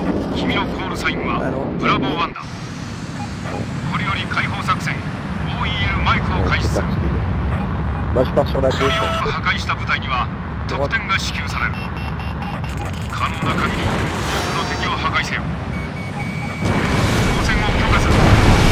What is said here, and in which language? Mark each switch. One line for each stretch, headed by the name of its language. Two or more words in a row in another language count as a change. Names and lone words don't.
Japanese: 君のコールサインはブラボー1だ。これより解放作戦 OEL マイクを開始する。
French: Moi je pars sur la
Japanese: これを
French: gauche.
Japanese: 破壊した部隊には得点が支給される。可能な限り多くの敵を破壊せよ。交戦を許可する。